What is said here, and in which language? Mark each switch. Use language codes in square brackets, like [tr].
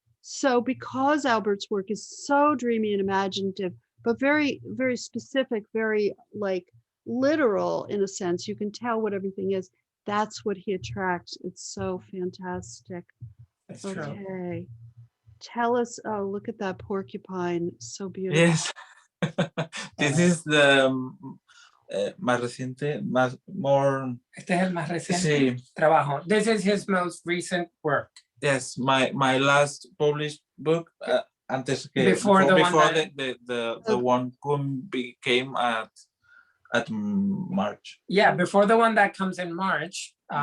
[en] So because Albert's work is so dreamy and imaginative, but very, very specific, very like literal in a sense, you can tell what everything is. That's what he attracts. It's so fantastic. That's true. Okay. Tell us, oh, look at that porcupine. So beautiful. Yes. This is the [es] más reciente, [en] more. [es] Este es el más reciente Sí. trabajo. [en] This is his most recent work. Yes, my last published book. [es] Antes que [en] Before the one became at March. Yeah, before the one that comes in March.